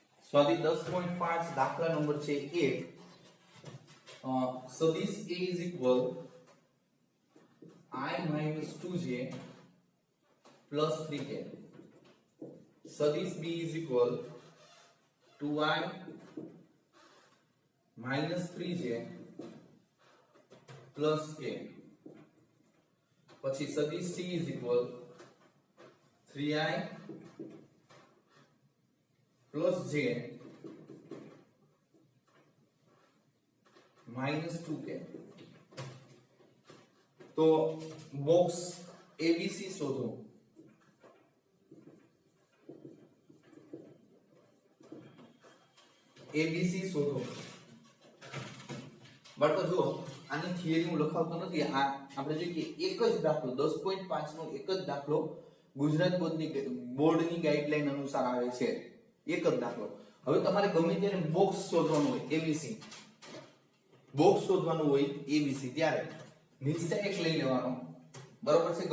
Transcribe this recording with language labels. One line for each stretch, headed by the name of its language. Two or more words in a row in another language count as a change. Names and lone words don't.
Gujarati: સ્વાધ્યાય 10.5 દાખલા નંબર છે 1 સદિશ
English: a is equal I minus 2j plus 3k. સદિશ b is equal 2i minus 3j plus k. પછી સદિશ c is equal 3i plus j minus 2k.
Gujarati: તો બોક્સ ABC શોધો. ABC શોધો. બાળકો જો આની થિયરી હું લખાવતો નથી, આ આપણે જોઈએ કે એક જ દાખલો 10.5 નો એક જ દાખલો ગુજરાત બોર્ડની ગાઈડલાઈન અનુસાર આવે છે. એક જ દાખલો. હવે તમારે ગમે ત્યારે બોક્સ શોધવાનું હોય ABC, બોક્સ શોધવાનું હોય ABC, ત્યારે નિશ્ચય એક લઈ લેવાનો, બરોબર છે.